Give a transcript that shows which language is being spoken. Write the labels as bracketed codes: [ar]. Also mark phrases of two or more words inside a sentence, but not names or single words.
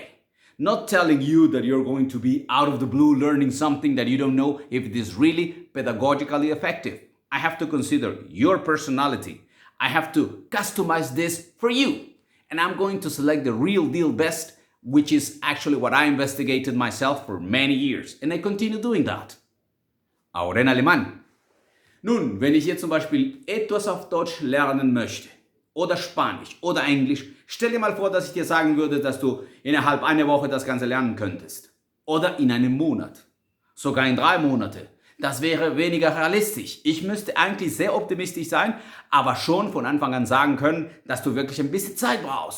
[en] Not telling you that you're going to be out of the blue learning something that you don't know if it is really pedagogically effective. I have to consider your personality. I have to customize this for you. And I'm going to select the real deal best, which is actually what I investigated myself for many years. And I continue doing that. [es] Ahora en alemán. [de] Nun, wenn ich jetzt zum Beispiel etwas auf Deutsch lernen möchte, oder Spanisch, oder Englisch, stell dir mal vor, dass ich dir sagen würde, dass du innerhalb einer Woche das Ganze lernen könntest. Oder in einem Monat. Sogar in 3 Monate. Das wäre weniger realistisch. Ich müsste eigentlich sehr optimistisch sein, aber schon von Anfang an sagen können, dass du wirklich ein bisschen Zeit brauchst.